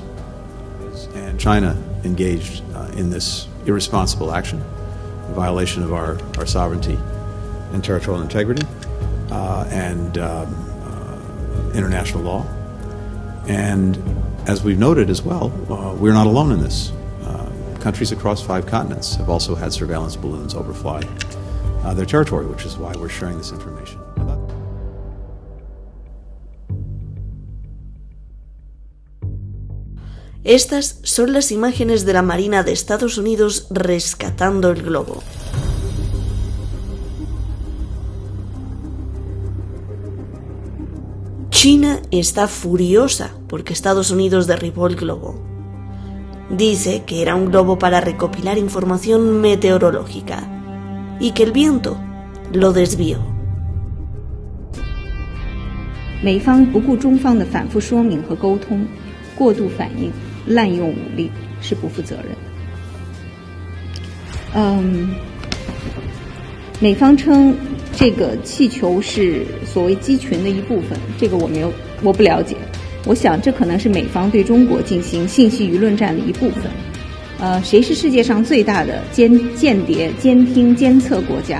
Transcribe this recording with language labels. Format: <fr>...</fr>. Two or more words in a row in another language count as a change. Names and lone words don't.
<en>And China engaged in this irresponsible action, in violation of our sovereignty and territorial integrity and international law. And as we've noted as well, we're not alone in this. Countries across 5 continents have also had surveillance balloons overfly their territory, which is why we're sharing this information.</en> <es>Estas son las imágenes de la Marina de Estados Unidos rescatando el globo. China está furiosa porque Estados Unidos derribó el globo. Dice que era un globo para recopilar información meteorológica y que el viento lo desvió.</es> <zh>美方不顾中方的反复说明和沟通，过度反应，滥用武力是不负责任的。美方称这个气球是所谓机群的一部分，这个我不了解。我想这可能是美方对中国进行信息舆论战的一部分。谁是世界上最大的间谍、监听、监测国家？</zh>